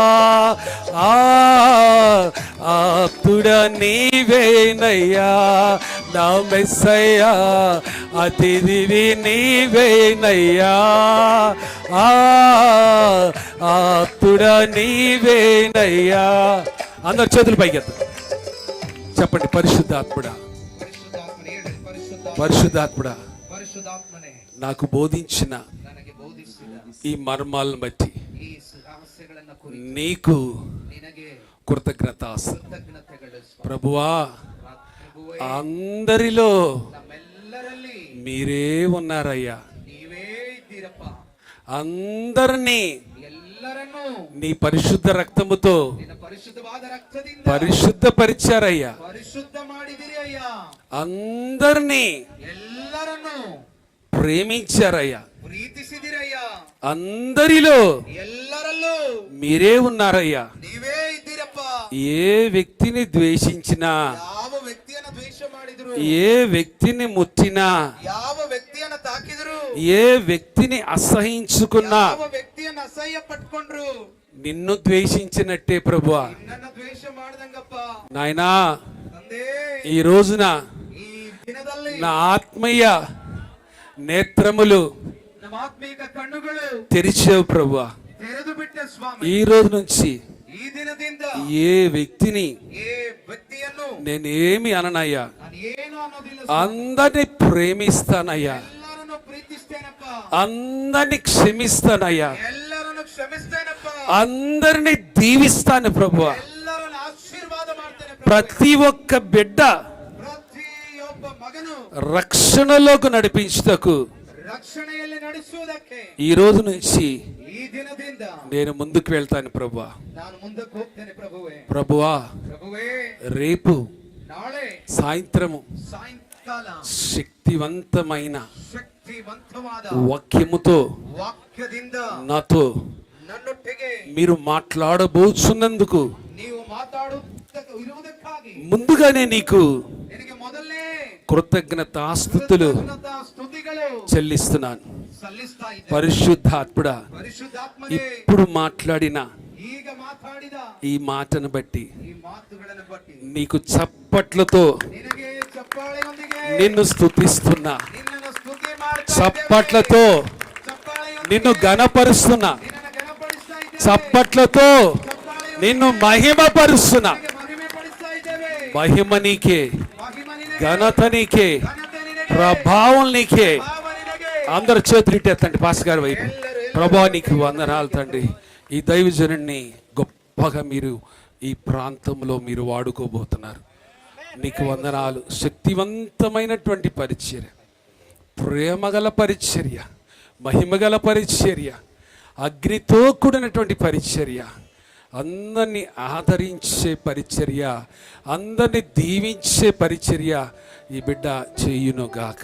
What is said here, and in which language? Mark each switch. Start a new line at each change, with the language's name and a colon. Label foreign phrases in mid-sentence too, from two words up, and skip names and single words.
Telugu: ఆప్తుడ నీవేనయ్యా నా మెస్సయ్యా, అతిథివి నీవేనయ్యా. ఆప్తుడ నీవేనయ్యా. అందరు చేతులు పైకెత్త చెప్పండి. పరిశుద్ధాత్ముడా,
Kannada: ಪರಿಶುದ್ಧಾತ್ಮನೇ ಹೇಳಿ. ಪರಿಶುದ್ಧ
Telugu: పరిశుద్ధాత్ముడా,
Kannada: ಪರಿಶುದ್ಧಾತ್ಮನೇ
Telugu: నాకు బోధించిన
Kannada: ನನಗೆ ಬೋಧಿಸಿದ
Telugu: ఈ మర్మాలను బట్టి
Kannada: ಈ ರಹಸ್ಯಗಳನ್ನು ಕುರಿತು
Telugu: నీకు
Kannada: ನಿನಗೆ
Telugu: కృతజ్ఞతాస్త.
Kannada: ಕೃತಜ್ಞತೆಗಳು ಸ್ವಾಮಿ.
Telugu: ప్రభువా,
Kannada: ಪ್ರಭುವೇ,
Telugu: అందరిలో
Kannada: ನಮ್ಮೆಲ್ಲರಲ್ಲಿ
Telugu: మీరే ఉన్నారయ్యా.
Kannada: ನೀವೇ ಇದ್ದೀರಪ್ಪ.
Telugu: అందరినీ
Kannada: ಎಲ್ಲರನ್ನೂ
Telugu: నీ పరిశుద్ధ రక్తముతో
Kannada: ನಿನ್ನ ಪರಿಶುದ್ಧವಾದ ರಕ್ತದಿಂದ
Telugu: పరిశుద్ధపరిచారయ్యా.
Kannada: ಪರಿಶುದ್ಧ ಮಾಡಿದಿರಿ ಅಯ್ಯ.
Telugu: అందరినీ
Kannada: ಎಲ್ಲರನ್ನೂ
Telugu: ప్రేమించారయ్యా.
Kannada: ಪ್ರೀತಿಸಿದಿರಯ್ಯ.
Telugu: అందరిలో
Kannada: ಎಲ್ಲರಲ್ಲೂ
Telugu: మీరే ఉన్నారయ్యా.
Kannada: ನೀವೇ ಇದ್ದೀರಪ್ಪ.
Telugu: ఏ వ్యక్తిని ద్వేషించినా,
Kannada: ಯಾವ ವ್ಯಕ್ತಿಯನ್ನ ದ್ವೇಷ ಮಾಡಿದ್ರು,
Telugu: ఏ వ్యక్తిని ముట్టినా,
Kannada: ಯಾವ ವ್ಯಕ್ತಿಯನ್ನ ತಾಕಿದ್ರು,
Telugu: ఏ వ్యక్తిని అసహించుకున్నా
Kannada: ಯಾವ ವ್ಯಕ್ತಿಯನ್ನ ಅಸಹ್ಯ ಪಟ್ಕೊಂಡ್ರು,
Telugu: నిన్ను ద్వేషించినట్టే ప్రభువా.
Kannada: ನಿನ್ನನ್ನ ದ್ವೇಷ ಮಾಡ್ದಂಗಪ್ಪ.
Telugu: నాయనా,
Kannada: ತಂದೆ,
Telugu: ఈ రోజున
Kannada: ಈ ದಿನದಲ್ಲಿ
Telugu: నా ఆత్మీయ నేత్రములు
Kannada: ನಮ್ಮ ಆತ್ಮೀಕ ಕಣ್ಣುಗಳು
Telugu: తెరిచావు ప్రభువా.
Kannada: ತೆರೆದು ಬಿಟ್ಟ ಸ್ವಾಮಿ.
Telugu: ఈ రోజు నుంచి
Kannada: ಈ ದಿನದಿಂದ
Telugu: ఏ వ్యక్తిని
Kannada: ಏ ವ್ಯಕ್ತಿಯನ್ನು
Telugu: నేనేమి అననయ్యా.
Kannada: ನಾನು ಏನು ಅನ್ನೋದಿಲ್ಲ.
Telugu: అందరిని ప్రేమిస్తానయ్యా.
Kannada: ಎಲ್ಲರನ್ನು ಪ್ರೀತಿಸ್ತೇನಪ್ಪ.
Telugu: అందరిని క్షమిస్తానయ్యా.
Kannada: ಎಲ್ಲರನ್ನು ಕ್ಷಮಿಸ್ತೇನಪ್ಪ.
Telugu: అందరిని దీవిస్తాను ప్రభువా.
Kannada: ಎಲ್ಲರನ್ನು ಆಶೀರ್ವಾದ ಮಾಡ್ತೇನೆ ಪ್ರಭುವೇ.
Telugu: ప్రతి ఒక్క బిడ్డ
Kannada: ಪ್ರತಿಯೊಬ್ಬ ಮಗನು
Telugu: రక్షణలోకి నడిపించుటకు
Kannada: ರಕ್ಷಣೆಯಲ್ಲಿ ನಡೆಸುವುದಕ್ಕೆ
Telugu: ఈ రోజు నుంచి
Kannada: ಈ ದಿನದಿಂದ
Telugu: నేను ముందుకు వెళ్తాను ప్రభువా.
Kannada: ನಾನು ಮುಂದಕ್ಕೆ ಹೋಗ್ತೇನೆ ಪ್ರಭುವೇ.
Telugu: ప్రభువా,
Kannada: ಪ್ರಭುವೇ,
Telugu: రేపు
Kannada: ನಾಳೆ
Telugu: సాయంత్రము
Kannada: ಸಾಯಂಕಾಲ
Telugu: శక్తివంతమైన
Kannada: ಶಕ್ತಿವಂತವಾದ
Telugu: వాక్యముతో
Kannada: ವಾಕ್ಯದಿಂದ
Telugu: నాతో
Kannada: ನನ್ನೊಟ್ಟಿಗೆ
Telugu: మీరు మాట్లాడబోచున్నందుకు
Kannada: ನೀವು ಇರುವುದಕ್ಕಾಗಿ
Telugu: ముందుగానే నీకు
Kannada: ನಿನಗೆ ಮೊದಲನೇ
Telugu: కృతజ్ఞతాస్తుతులు
Kannada: ಸ್ತುತಿಗಳು
Telugu: చెల్లిస్తున్నాను.
Kannada: ಸಲ್ಲಿಸ್ತಾ ಇದ್ದೆ.
Telugu: పరిశుద్ధాత్ముడా,
Kannada: ಪರಿಶುದ್ಧಾತ್ಮನೇ,
Telugu: ఇప్పుడు మాట్లాడిన
Kannada: ಈಗ ಮಾತಾಡಿದ
Telugu: ఈ మాటను బట్టి
Kannada: ಈ ಮಾತುಗಳನ್ನು ಬಟ್ಟಿ
Telugu: నీకు చప్పట్లతో
Kannada: ನಿನಗೆ ಚಪ್ಪಾಳೆಯೊಂದಿಗೆ
Telugu: నిన్ను స్తుతిస్తున్నా.
Kannada: ನಿನ್ನನ್ನು ಸ್ತುತಿ ಮಾಡ್ತಾ
Telugu: చప్పట్లతో
Kannada: ಚಪ್ಪಾಳೆಯೊಂದಿಗೆ
Telugu: నిన్ను ఘనపరుస్తున్నా.
Kannada: ನಿನ್ನನ್ನು ಘನಪಡಿಸ್ತಾ ಇದ್ದೇವೆ.
Telugu: చప్పట్లతో నిన్ను మహిమపరుస్తున్నా.
Kannada: ನಿನಗೆ ಮಹಿಮೆ ಪಡಿಸ್ತಾ ಇದ್ದೇವೆ.
Telugu: మహిమ నీకే,
Kannada: ಮಹಿಮ ನಿನಗೆ,
Telugu: ఘనత నీకే,
Kannada: ಘನತೆ ನಿನಗೆ,
Telugu: ప్రభావం నీకే.
Kannada: ಭಾವ ನಿನಗೆ.
Telugu: అందరు చేతులిట్టేస్తండి పాస్ గారి వైపు. ప్రభా, నీకు వందనాలు తండ్రి. ఈ దైవజనుడిని గొప్పగా మీరు ఈ ప్రాంతంలో మీరు వాడుకోబోతున్నారు. నీకు వందనాలు. శక్తివంతమైనటువంటి పరిచర్య, ప్రేమగల పరిచర్య, మహిమగల పరిచర్య, అగ్నితో కూడినటువంటి పరిచర్య, అందరినీ ఆదరించే పరిచర్య, అందరినీ దీవించే పరిచర్య ఈ బిడ్డ చేయునుగాక.